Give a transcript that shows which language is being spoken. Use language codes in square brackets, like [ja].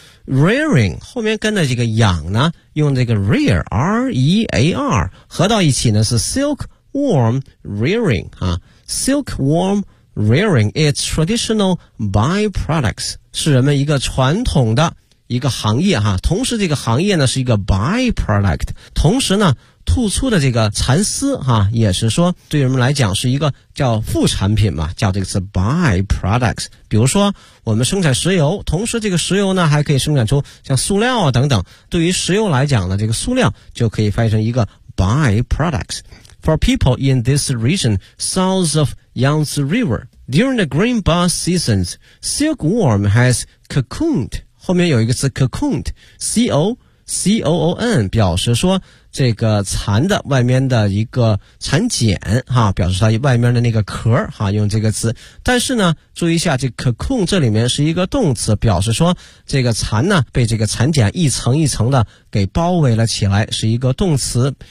[zh] Rearing 后面跟的这个养呢，用这个 rear r e a r 合到一起呢是 silkworm rearing 啊 ， [en] silkworm rearing is traditional byproducts [zh] 是人们一个传统的一个行业哈、啊，同时这个行业呢是一个 byproduct， 同时呢吐出的这个蚕丝哈、啊，也是说对人们来讲是一个叫副产品嘛，叫这个是 byproducts。比如说我们生产石油，同时这个石油呢还可以生产出像塑料啊等等。对于石油来讲呢，这个塑料就可以翻译成一个 byproducts。 [en] For people in this region south of Yangtze River, during the green bus seasons, silkworm has cocooned。 [zh] 后面有一个词 cocooned， c o c o o n 表示说。这个蚕的外面的一个蚕茧哈，表示它外面的那个壳哈，用这个词。但是呢，注意一下，这 cocoon 这里面是一个动词，表示说这个蚕呢被这个蚕茧一层一层的给包围了起来，是一个动词。